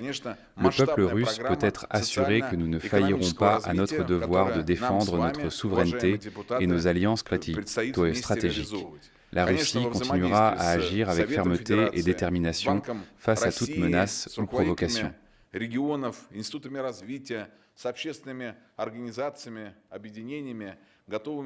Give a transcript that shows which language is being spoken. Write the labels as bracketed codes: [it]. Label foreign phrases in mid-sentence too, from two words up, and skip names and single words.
[fr] Le peuple russe peut être assuré que nous ne faillirons pas à notre devoir de défendre notre souveraineté et nos alliances stratégiques. La Russie continuera à agir avec fermeté et détermination face à toute menace ou provocation. [ru] Регионов, институтами развития, с общественными организациями, объединениями, готовыми